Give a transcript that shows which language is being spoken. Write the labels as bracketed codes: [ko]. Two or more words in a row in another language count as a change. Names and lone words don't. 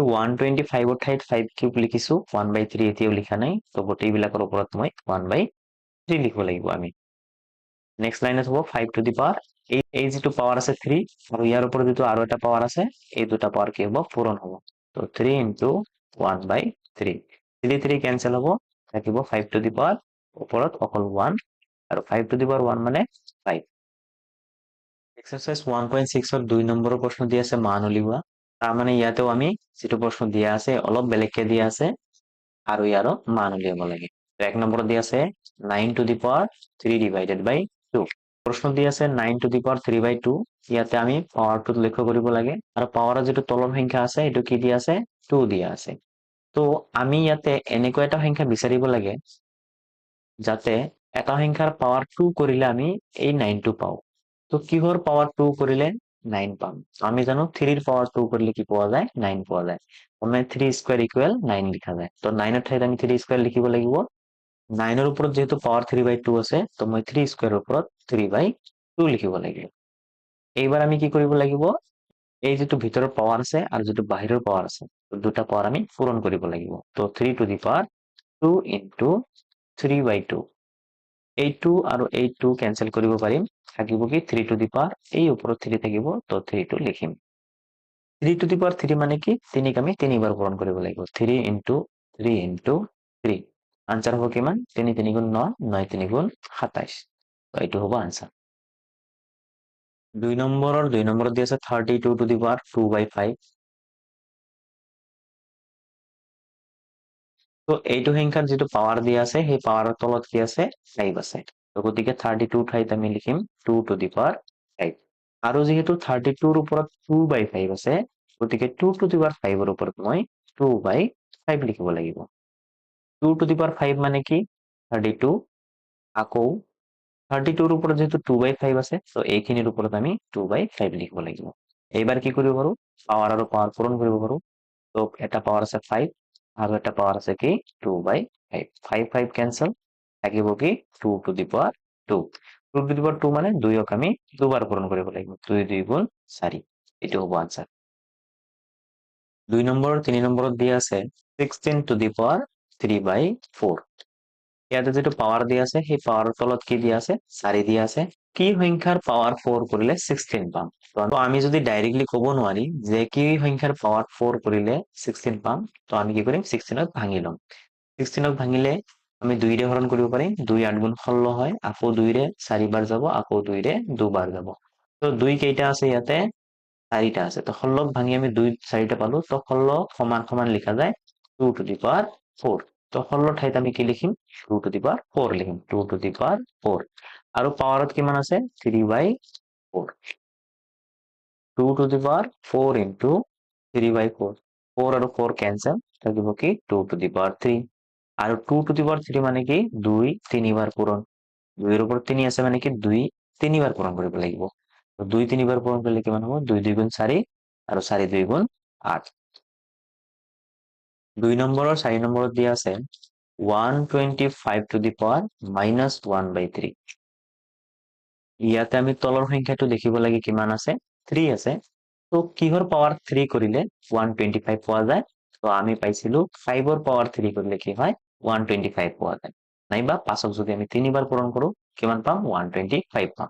[as] 125 ৰ ঠাইত 5 কিউব লিখিছো 1/3 এতিয়াও লিখা নাই তো গোটেই বিলাকৰ ওপৰত মই 1/3 লিখিব লাগিব আমি [en] next line [as] হ'ব 5 [en] to the power [as] এই যেটো পাৱাৰ আছে 3 আৰু ইয়াৰ ওপৰত যেটো আৰু এটা পাৱাৰ আছে এই দুটা পাৱাৰ কি হ'ব পূৰণ হ'ব তো 3 ইনটু 1/3 3 3 ক্যান্সেল হ'ব থাকিব 5 [en] to the power [as] ওপৰত অকল 1 আৰু 5 টু দি পাৱাৰ 1 মানে 5 এক্সাৰচাইজ 1.6 দুই নম্বৰৰ প্ৰশ্ন দিয়া আছে মান উলিওৱা। তাৰমানে ইয়াতেও আমি যিটো প্ৰশ্ন দিয়া আছে অলপ বেলেগকে দিয়া আছে আৰু ইয়াৰো মান উলিয়াব লাগে। এক নম্বৰত দিয়া আছে 9 [en] to the power 3 divided by 2। [as] প্ৰশ্ন দিয়া আছে 9 [en] to the power 3 by 2। [as] ইয়াতে আমি পাৱাৰটো লক্ষ্য কৰিব লাগে আৰু পাৱাৰৰ যিটো তলৰ সংখ্যা আছে এইটো কি দিয়া আছে 2 দিয়া আছে। তো আমি ইয়াতে এনেকুৱা এটা সংখ্যা বিচাৰিব লাগে যাতে এটা সংখ্যাৰ পাৱাৰ 2 কৰিলে আমি এই 9টো পাওঁ। তো কিহৰ পাৱাৰ 2 কৰিলে 9 পাম? আমি জানো 3ৰ পাৱাৰ 2 কৰিলে কি পোৱা যায় 9 পোৱা যায়। মানে 3 [en] square equal [as] 9 লিখা যায়। তো 9 ঠাইত আমি 3 স্কোয়ার লিখিব লাগিব। 9ৰ ওপৰত যেহেতু পাৱাৰ 3 by 2 আছে তো মই 3 স্কোয়াৰৰ ওপৰত 3 by 2 লিখিব লাগিব। এইবাৰ আমি কি কৰিব লাগিব এই যিটো ভিতৰৰ পাৱাৰ আছে আৰু যিটো বাহিৰৰ পাৱাৰ আছে দুটা পাৱাৰ আমি পূৰণ কৰিব লাগিব। তো 3 [en] to the power 2 into 3 by 2। [as] এই 2 আৰু এই 2 কেনসেল কৰিব পাৰিম। থাকিব কি 3 [en] to the power [as] এই ওপৰত 3 থাকিব তো 3 টো লিখিম। 3 [en] to the power [as] 3 মানে কি 3 আমি 3 বাৰ পূৰণ কৰিব লাগিব। 3 into 3 into 3 আনসার হ'ব কিমান 3 3 গুণ 9 9 3 গুণ 27। তো এইটো হ'ব আনসার। দুই নম্বৰত দি আছে 32 [en] to the power 2 by 5। [as] তো এইটো সংখ্যাৰ যিটো পাৱাৰ দিয়া আছে সেই পাৱাৰৰ তলত কি আছে 5 আছে। তো গতিকে 32 ঠাইত আমি লিখিম 2 [en] to the power [as] 5। আৰু যেহেতু 32ৰ ওপৰত 2 by 5 আছে গতিকে 2 [en] to the power [as] 5ৰ ওপৰত মই 2 by 5 লিখিব লাগিব। 2 [en] to the power [as] 5 মানে কি 32 আকৌ 32ৰ ওপৰত যেহেতু 2 by 5 আছে তো এইখিনিৰ ওপৰত আমি 2 by 5 লিখিব লাগিব। এইবাৰ কি কৰিব পাৰো পাৱাৰ আৰু পাৱাৰ পূৰণ কৰিব পাৰো। তো এটা পাৱাৰ আছে 5 আৰু এটা পাৱাৰ আছে কি 2 by 5। 5 5 কেনসেল থাকিব কি 2 [en] to the power [as] 2। 2 [en] to the power [as] 2 মানে 2ক আমি দুবাৰ পূৰণ কৰিব লাগিব। 2 2 গুণ 4। এইটো হ'ব আনসার। 3 নম্বৰত দিয়া আছে 16 [en] to the power 3 by 4। [as] ইয়াতে যেটো পাৱাৰ দিয়া আছে সেই পাৱাৰৰ তলত কি দিয়া আছে 4 দিয়া আছে। কি সংখ্যাৰ পাৱাৰ 4 কৰিলে 16 পাম? তো আমি যদি ডাইৰেক্টলি ক'ব নোৱাৰি যে কি সংখ্যাৰ পাৱাৰ 4 কৰিলে 16 পাম তো আমি কি কৰিম 16ক ভাঙি ল'ম। 16ক ভাঙিলে আমি 2 ৰে হৰণ কৰিব পাৰিম। 2 8 গুণ 16 হয়। আকৌ 2 ৰে 4 বাৰ যাব আকৌ 2 ৰে 2 বাৰ যাব। তো 2 কেইটা আছে ইয়াতে 4টা আছে। তো 16ক ভাঙি আমি 2 4টা পালো। তো 16 সমান সমান লিখা যায় 2 [en] to the power [as] 4। তো 16 ঠাইত আমি কি লিখিম 2 [en] to the power [as] 4 লিখিম 2 [en] to the power [as] 4। আৰু পাৱাৰত কিমান আছে 3 by 4। 2 [en] to the power 4 into 3 by 4। [as] 4 আৰু 4 কেনসেল থাকিব কি 2 [en] to the power [as] 3। আৰু 2 [en] to the power [as] 3 মানে কি 2 3 বাৰ পূৰণ। 2 ৰ ওপৰত 3 আছে মানে কি 2 3 বাৰ পূৰণ কৰিব লাগিব। তো 2 3 বাৰ পূৰণ কৰিলে কিমান হ'ব 2 2 গুণ 4 আৰু 4 2 গুণ 8। 4 নম্বৰত দিয়া আছে 125 [en] to the power -1 by 3। [as] ইয়াতে আমি তলৰ সংখ্যাটো দেখিব লাগে কিমান আছে 3 আছে। তো কিহৰ পাৱাৰ 3 কৰিলে 125 পোৱা যায়? তো আমি পাইছিলো 5ৰ পাৱাৰ 3 কৰিলে কি হয় 125 পোৱা যায়। নাইবা 5ক যদি আমি 3 বাৰ পূৰণ কৰো কিমান পাম 125 পাম।